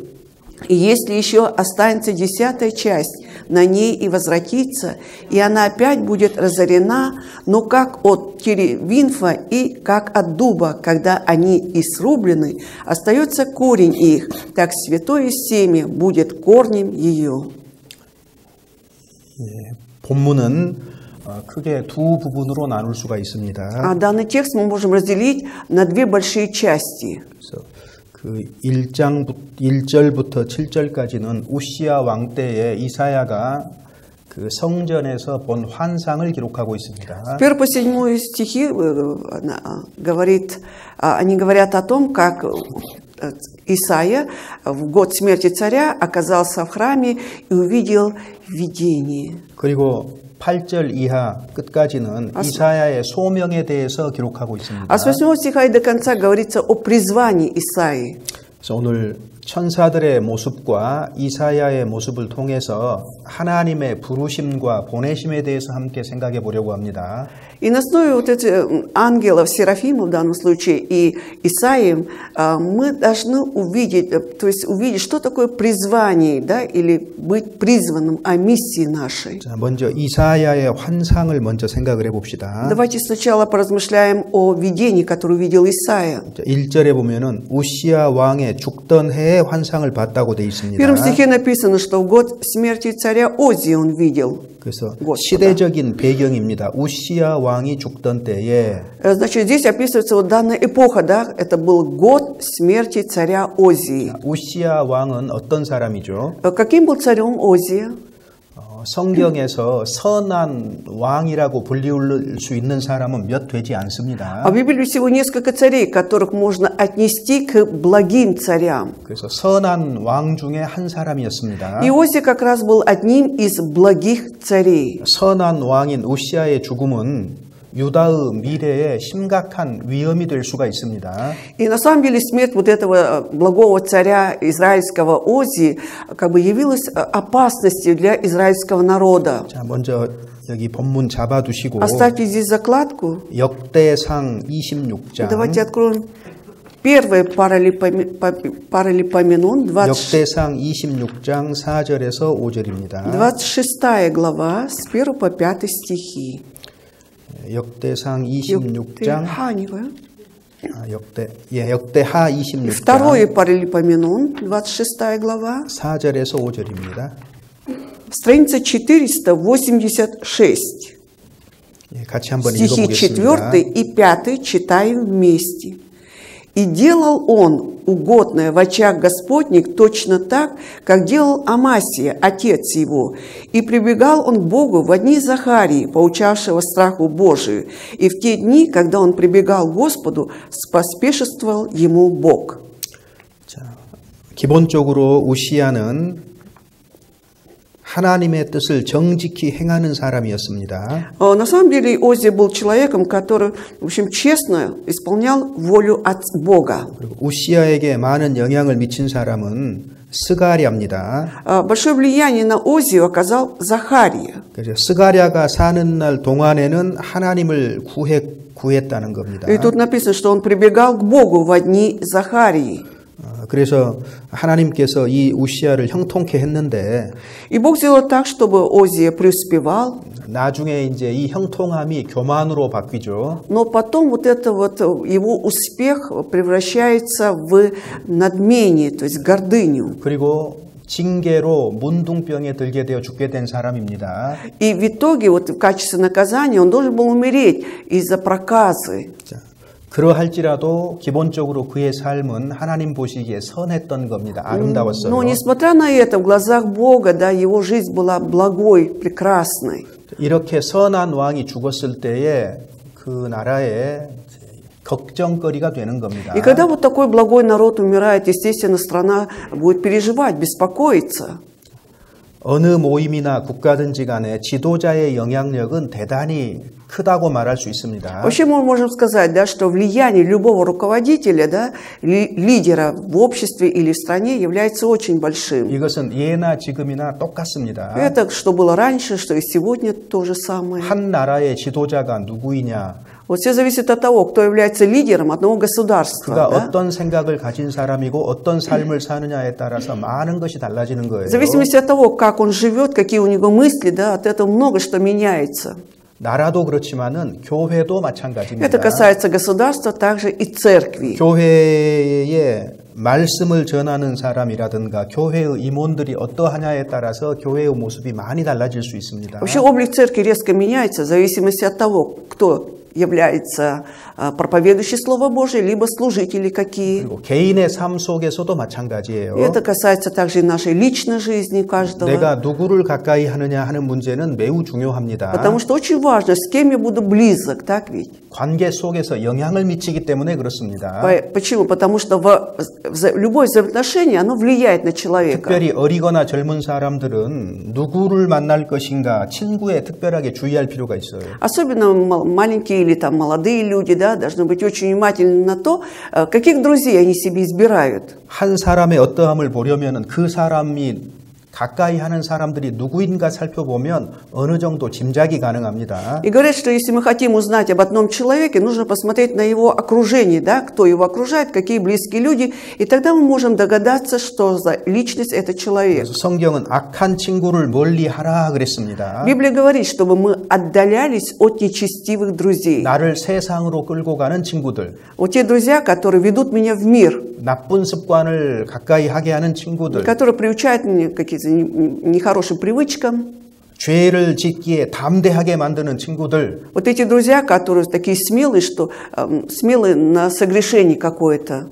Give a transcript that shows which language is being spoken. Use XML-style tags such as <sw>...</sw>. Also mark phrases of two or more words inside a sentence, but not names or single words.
<ru>И если еще останется 10-я часть на ней и возвратится, и она опять будет разорена, но как от теревинфа и как от дуба, когда они и срублены, остается корень их, так святое семя будет корнем ее».</ru> <ko>본문은 크게 두 부분으로 나눌 수가 있습니다.</ko> <ru>А данный текст мы можем разделить на две большие части.</ru> <ko>그래서 그 1절부터 7절까지는 우시야 왕 때에 이사야가 그 성전에서 본 환상을 기록하고 있습니다.</ko> <ru>1 по 7 стихи они говорят о том, как Исаия в год смерти царя оказался в храме и увидел видение.</ru> <ko>그리고 8절 이하 끝까지는 이사야의 소명에 대해서 기록하고 있습니다.</ko> <ru>А с 8 стиха и до конца говорится о призвании Исаии.</ru> <ko>그래서 오늘 천사들의 모습과 이사야의 모습을 통해서 하나님의 부르심과 보내심에 대해서 함께 생각해 보려고 합니다.</ko> <ru>И на основе вот этих ангелов, серафимов в данном случае, и Исаием, мы должны увидеть, то есть увидеть, что такое призвание, да, или быть призванным о миссии нашей.</ru> <ko>자, 먼저 이사야의 환상을 먼저 생각을 해봅시다.</ko> <ru>Давайте сначала поразмышляем о видении, которое увидел Исаия.</ru> <ko>1절에 보면은 우시야 왕의 죽던 해에 환상을 봤다고 되어</ko> <ru>В</ru> <ko>있습니다.</ko> <ru>первом стихе написано, что в год смерти царя Озия он видел.</ru> <ko>그래서</ko> <ru>Господа.</ru> <ko>시대적인 배경입니다. 우시야 왕이 죽던 때에</ko> <ru>Значит, здесь описывается вот данная эпоха, да, это был год смерти царя Озии.</ru> <ko>우시야 왕은 어떤 사람이죠?</ko> <ru>Каким был царем Озия?</ru> <ko>성경에서 선한 왕이라고 불리울 수 있는 사람은 몇 되지 않습니다.</ko> <ru>А в Библии всего несколько царей, которых можно отнести к благим царям.</ru> <ko>그래서 선한 왕 중에 한 사람이었습니다.</ko> <ru>И Озия как раз был одним из благих царей.</ru> <ko>선한 왕인 우시야의 죽음은 유다의 미래에 심각한 위험이 될 수가 있습니다.</ko> <ru>И на самом деле смерть вот этого благого царя израильского Озии как бы явилась опасностью для израильского народа.</ru> <ko>자, 먼저 여기 본문 잡아두시고</ko> <ru>Оставьте здесь закладку.</ru> <ko>역대상 26장</ko> <ru>Давайте откроем первое Паралипоменон,</ru> <ko>역대상 26장 4절에서 5절입니다.</ko> <ru>26 глава, с 1 по 5 стихи.</ru> <ko>역대상 26장 Якдеха, 역대하 26장</ko> <ru>Второе Паралипоменон, 26 глава,</ru> <ko>4절에서 5절입니다.</ko> <ru>страница 486.</ru> <ko>같이 한번</ko> <ru>Стихи</ru> <ko>읽어보겠습니다.</ko> <ru>4 и 5 читаем вместе. «И делал он угодное в очах Господних точно так, как делал Амасия, отец его. И прибегал он к Богу в дни Захарии, поучавшего страху Божию. И в те дни, когда он прибегал к Господу, споспешествовал ему Бог».</ru> <ko>자, 기본적으로 우시야는 하나님의 뜻을 정직히 행하는 사람이었습니다.</ko> <ru>На самом деле Озия был человеком, который, в общем, честно исполнял волю от Бога.</ru> <ko>그리고 우시야에게 많은 영향을 미친 사람은 스가랴입니다.</ko> <ru>Большое влияние на Озию оказал Захария.</ru> <ko>그래서 스가랴가 사는 날 동안에는 하나님을 구했다는 겁니다.</ko> <ru>И тут написано, что он прибегал к Богу во дни Захарии.</ru> <ko>그래서 하나님께서 이 우시야를 형통케 했는데</ko> <ru>И Бог сделал так, чтобы Озия преуспевал.</ru> <ko>나중에 이제 이 형통함이 교만으로 바뀌죠.</ko> <ru>Но потом вот это вот его успех превращается в надмение, то есть гордыню.</ru> <ko>그리고 징계로 문둥병에 들게 되어 죽게 된 사람입니다.</ko> <ru>И в итоге вот в качестве наказания он должен был умереть из-за проказы.</ru> <ko>자, 그러할지라도 기본적으로 그의 삶은 하나님 보시기에 선했던 겁니다. 아름다웠어요.</ko> <ru>Но несмотря на это, в глазах Бога, да, его жизнь была благой, прекрасной.</ru> <ko>이렇게 선한 왕이 죽었을 때에 그 나라에 걱정거리가 되는 겁니다.</ko> <ru>И когда вот такой благой народ умирает, естественно, страна будет переживать, беспокоиться.</ru> <ko>어느 모임이나 국가든지 간에 지도자의 영향력은 대단히 크다고 말할 수 있습니다.</ko> <ru>Вообще мы можем сказать, да, что влияние любого руководителя, да, лидера в обществе или в стране является очень большим.</ru> <ko>이것은 예나 지금이나 똑같습니다.</ko> <ru>Это что было раньше, что и сегодня то же самое.</ru> <ko>한 나라의 지도자가 누구이냐,</ko> <ru>Вот все зависит от того, кто является лидером одного государства.</ru> <ko>그가</ko> <ru>Да?</ru> <ko>어떤 생각을 가진 사람이고 어떤 삶을 사느냐에 따라서 많은 것이 달라지는 거예요.</ko> <ru>В зависимости от того, как он живет, какие у него мысли, да, от этого много что меняется.</ru> <ko>나라도 그렇지만은 교회도 마찬가지입니다.</ko> <ru>Это касается государства, также и церкви.</ru> <ko>교회에 말씀을 전하는 사람이라든가 교회의 임원들이 어떠하냐에 따라서 교회의 모습이 많이 달라질 수 있습니다.</ko> <ru>Вообще облик церкви резко меняется в зависимости от того, кто является проповедующий Слово Божие, либо служители какие.</ru> <ko>그리고 개인의 삶 속에서도 마찬가지예요.</ko> <ru>И это касается также и нашей личной жизни каждого.</ru> <ko>내가 누구를 가까이 하느냐 하는 문제는 매우 중요합니다.</ko> <ru>Потому что очень важно, с кем я буду близок, так ведь?</ru> <ko>관계 속에서 영향을 미치기 때문에 그렇습니다.</ko> <ru>Почему? Потому что любое взаимоотношение, оно влияет на человека.</ru> <ko>특별히 어리거나 젊은 사람들은 누구를 만날 것인가 친구에 특별하게 주의할 필요가 있어요.</ko> <ru>Особенно маленькие или там молодые люди, да, должны быть очень внимательны на то, каких друзей они себе избирают.</ru> <ko>한 사람의 어떠함을 보려면 그 사람이 가까이 하는 사람들이 누구인가 살펴보면 어느 정도 짐작이 가능합니다.</ko> <ru>И говорят, что если мы хотим узнать об одном человеке, нужно посмотреть на его окружение, да, кто его окружает, какие близкие люди, и тогда мы можем догадаться, что за личность этот человек.</ru> <ko>그래서 성경은 악한 친구를 멀리하라 그랬습니다.</ko> <ru>Библия говорит, чтобы мы отдалялись от нечестивых друзей.</ru> <ko>나를 세상으로 끌고 가는 친구들,</ko> <ru>Вот те друзья, которые ведут меня в мир,</ru> <ko>나쁜 습관을 가까이 하게 하는 친구들,</ko> <ru>которые приучают меня к каким-то нехорошим привычкам.</ru> <ko>죄를 짓기에 담대하게 만드는 친구들,</ko> <ru>Вот эти друзья, которые такие смелые, что смелые на согрешение какое-то.</ru>